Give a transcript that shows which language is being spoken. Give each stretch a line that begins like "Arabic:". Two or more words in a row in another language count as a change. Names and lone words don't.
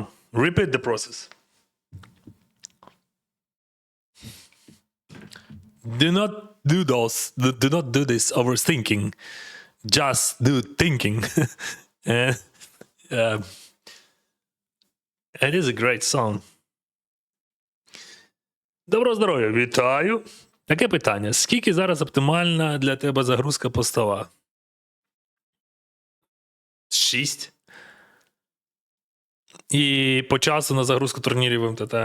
English: Repeat the process. Do not do those. Do not do this overthinking. Just do thinking. And it is a great song.
Ukrainian: Доброго здоров'я, вітаю. Таке питання: скільки зараз оптимальна для тебе загрузка постова? 6. І по часу на загрузку турнірів в МТТ.